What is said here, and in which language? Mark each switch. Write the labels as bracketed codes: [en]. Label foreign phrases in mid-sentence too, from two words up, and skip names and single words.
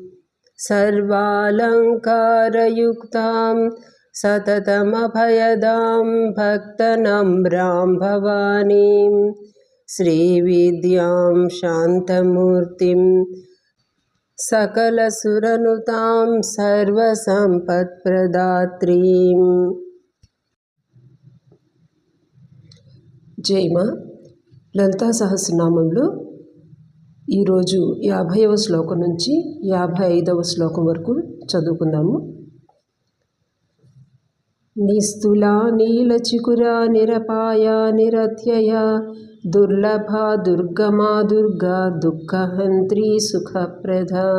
[sa] सर्वालङ्कारयुक्तां सततमभयदां भक्तनम्रां भवानीं श्रीविद्यां शान्तमूर्तिं सकलसुरनुतां सर्वसम्पत्प्रदात्रीम्। [te] జైమ లలితా సహస్రనామంలో ఈరోజు 50వ శ్లోకం నుంచి 55వ శ్లోకం వరకు చదువుకుందాము. [sa] నిస్తులా నీలచికురా నిరపాయ నిరత్యయ దుర్లభా దుర్గమా దుర్గా దుఃఖహంత్రి సుఖప్రద.